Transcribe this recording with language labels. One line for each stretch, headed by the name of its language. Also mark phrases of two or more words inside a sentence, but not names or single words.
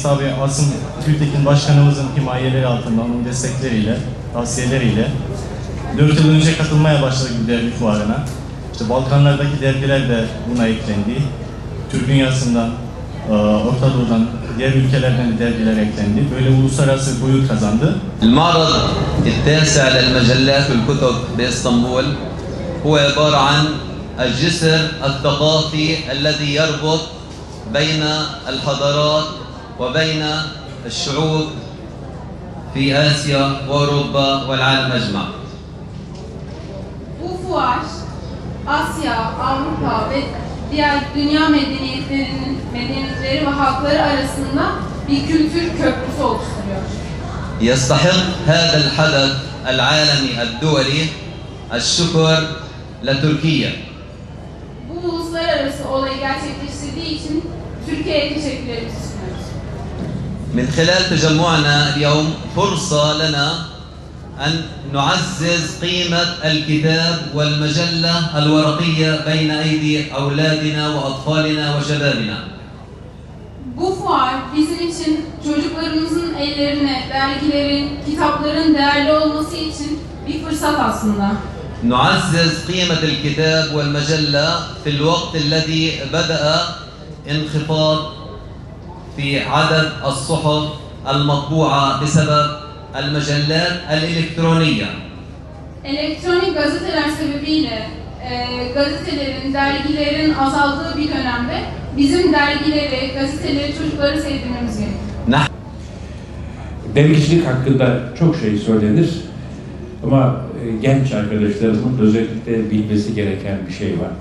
Turkish: Tabii Asım Gültekin Başkanımızın himayeleri altında, onun destekleriyle, tavsiyeleriyle 4 yıl önce katılmaya başladık bu dergi fuarına. İşte Balkanlardaki dergiler de buna eklendi. Türk dünyasından, Orta Doğu'dan, diğer ülkelerden de dergiler eklendi. Böyle uluslararası boyut kazandı.
Arabic: المعرض التاسع للمجلات والكتب بإسطنبول هو عبارة عن الجسر الثقافي الذي يربط بين الحضارات وبين الشعوب في آسيا وأوروبا والعالم أجمع.
Turkish: Bu fuar Asya, Avrupa ve diğer dünya medeniyetleri ve halkları arasında bir kültür köprüsü oluşturuyor.
Arabic: يستحق هذا الحدث العالمي الدولي الشكر لتركيا.
Turkish: Bu uluslararası olayı gerçekleştirdiği için Türkiye'ye teşekkürlerimizi sunuyoruz.
Arabic: من خلال تجمعنا اليوم فرصة لنا أن نعزز قيمة الكتاب والمجلة الورقية بين أيدي أولادنا وأطفالنا وشبابنا.
Turkish: Bu fuar bizim için çocuklarımızın ellerine dergilerin, kitapların değerli olması için bir fırsat aslında.
Arabic: نعزز قيمة الكتاب والمجلة في الوقت الذي بدأ انخفاض في عدد الصحف المطبوعة بسبب المجلات الإلكترونية.
Turkish: Elektronik gazeteler sebebiyle gazetelerin, dergilerin azaldığı bir dönemde bizim dergileri, gazeteleri, çocukları sevdirmemiz gerekiyor. Dergicilik hakkında çok şey söylenir ama genç arkadaşlarımın özellikle bilmesi gereken bir şey var.